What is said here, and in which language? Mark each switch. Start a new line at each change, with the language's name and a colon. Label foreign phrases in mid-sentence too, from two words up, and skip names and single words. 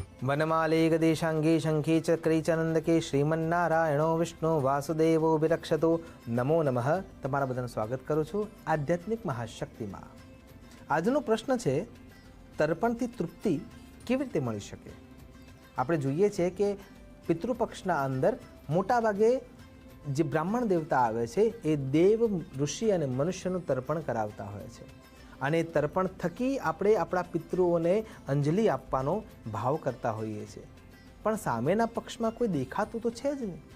Sanskrit: वनमाले गदेशांगे शंखे चक्रे चनंदके श्रीमन्नारायणो विष्णु वासुदेवो विरक्षतो नमो नमः।
Gujarati: તમારા બધાનું સ્વાગત કરું છું આધ્યાત્મિક મહાશક્તિમાં। આજનો પ્રશ્ન છે તર્પણથી તૃપ્તિ કેવી રીતે મળી શકે। આપણે જોઈએ છે કે પિતૃપક્ષના અંદર મોટાભાગે જે બ્રાહ્મણ દેવતા આવે છે એ દેવ ઋષિ અને મનુષ્યનું તર્પણ કરાવતા હોય છે અને તર્પણ થકી આપણે આપણા પિતૃઓને અંજલિ આપવાનો ભાવ કરતા હોઈએ છીએ, પણ સામેના પક્ષમાં કોઈ દેખાતું તો છે જ નહીં।